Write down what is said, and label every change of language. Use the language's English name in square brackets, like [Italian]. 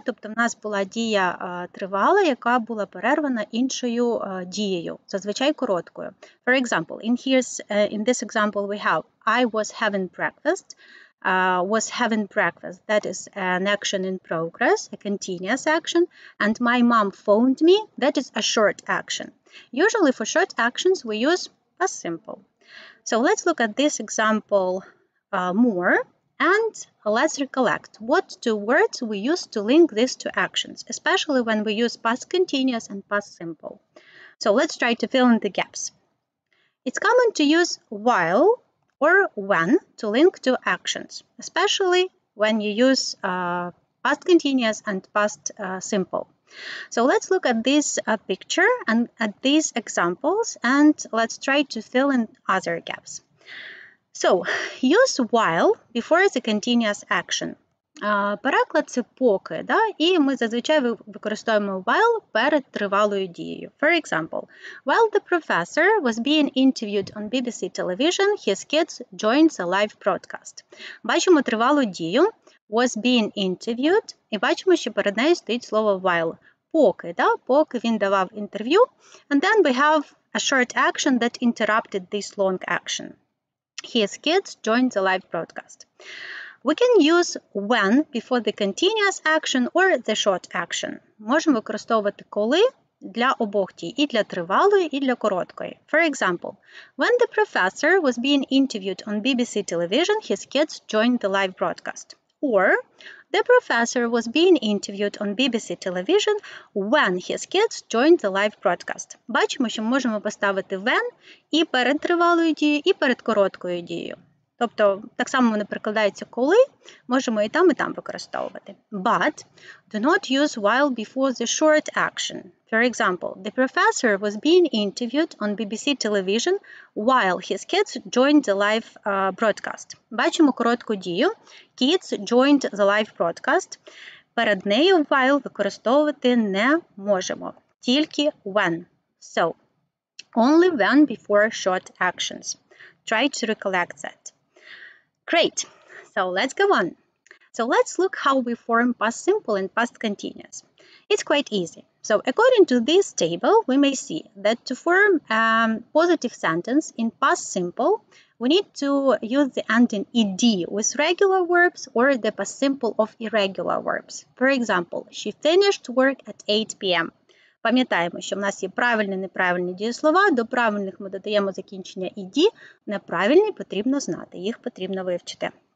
[Ukrainian] Тобто в нас була дія тривала, яка була перервана іншою дією, зазвичай короткою. [English] For example, in this example we have I was having breakfast. Was having breakfast. That is an action in progress, a continuous action. And my mom phoned me. That is a short action. Usually for short actions, we use past simple. So let's look at this example more. And let's recollect what two words we use to link these two actions, especially when we use past continuous and past simple. So let's try to fill in the gaps. It's common to use while or when to link two actions, especially when you use past continuous and past simple. So let's look at this picture and at these examples, and let's try to fill in other gaps. So, use while before the continuous action. [Ukrainian] Переклад – це поки, да? І ми зазвичай використовуємо while перед тривалою дією. [English] For example, while the professor was being interviewed on BBC television, his kids joined the live broadcast. [Ukrainian] Bачимо тривалу дію, [English] was being interviewed, [Ukrainian] і бачимо, що перед нею стоїть слово while. Поки, да? Поки він давав інтерв'ю. [English] And then we have a short action that interrupted this long action. His kids joined the live broadcast. We can use when before the continuous action or the short action. [Ukrainian] Можемо використовувати коли для обох дій, і для тривалої, і для короткої. [English] For example, when the professor was being interviewed on BBC television, his kids joined the live broadcast. Or, the professor was being interviewed on BBC television when his kids joined the live broadcast. [Ukrainian] Бачимо, що можемо поставити when і перед тривалою дією, і перед короткою дією. Тобто, так само вони перекладаються коли, можемо і там використовувати. [English] But do not use while before the short action. For example, the professor was being interviewed on BBC television while his kids joined the live broadcast. [Ukrainian] Бачимо коротку дію. [English] Kids joined the live broadcast. [Ukrainian] Перед нею while використовувати не можемо. Тільки [English] when. So, only when before short actions. Try to recollect that. Great. So let's go on. So let's look how we form past simple and past continuous. It's quite easy. So according to this table, we may see that to form a positive sentence in past simple, we need to use the ending ed with regular verbs or the past simple of irregular verbs. For example, she finished work at 8 p.m. [Ukrainian] Пам'ятаємо, що в нас є правильні, неправильні дієслова. До правильних ми додаємо закінчення ed, неправильні потрібно знати, їх потрібно вивчити.